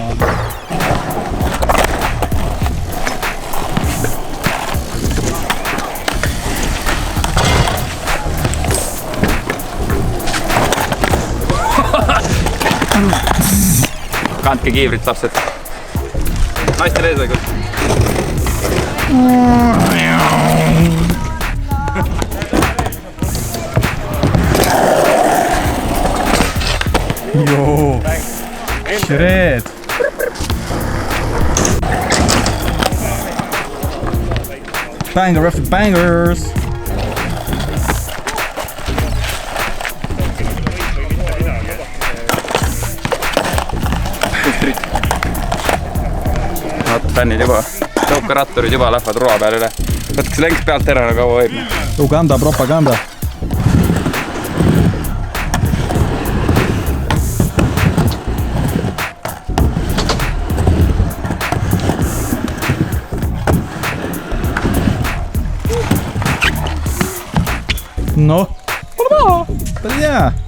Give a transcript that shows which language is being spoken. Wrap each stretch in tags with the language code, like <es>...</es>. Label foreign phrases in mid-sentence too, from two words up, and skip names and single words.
<et>Kandke kiivrit, lapsed. Naistele eesõigus. Joo.</et> <en>Shred. Banger after bangers.</en> <et>Fännid juba, tõukaratturid juba lähevad rula peale üle. Võtaks lengs pealt ära, nagu kaua võib. Uganda propaganda. Noh, päris hea.</et>